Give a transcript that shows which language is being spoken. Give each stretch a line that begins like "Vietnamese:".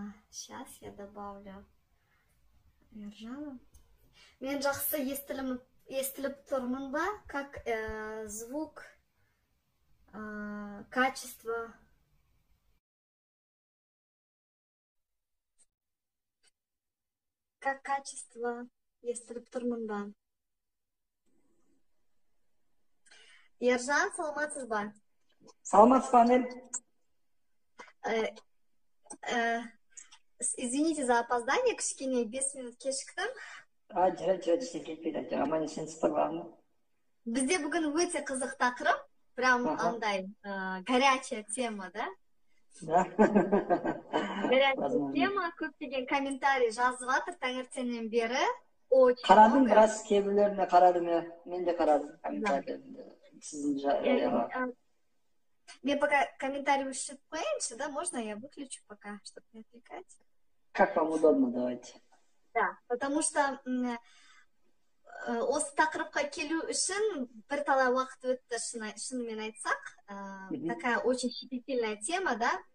Russian: Сейчас я добавлю Ержана.
Kazakh: Мен жақсы естіліп тұрмын ба?
Russian: Как звук, качество. Как качество
Kazakh: естіліп тұрмын ба? Ержан, саламатсыз ба? Саламатсыз ба, Анель?
Russian: Извините за опоздание,
Kazakh: кішкене 5 минут кешіктім. Жара, ештеңе кетпейді, аман есен сыпырғаны. Бізде бүгін өте қызық тақырып, прям андай
Russian: горячая тема, да? Да. Горячая тема,
Kazakh: көптеген комментарий жазып жатыр таңертеңнен бері. Қарадым, біраз кейбіреулеріне қарадым, мен де қарадым комментарийлерінде. Сіздің жарияға.
Russian: Мне пока комментарий
Kazakh: өшіп қояйыншы,
Russian: да? Можно я выключу пока, чтобы не отвлекать? Как вам удобно, давайте. Да, потому что
Kazakh: осы тақырыпқа келу үшін бірталай уақыт өтті, шынымен айтсақ.
Russian: Такая очень щепетильная тема, да?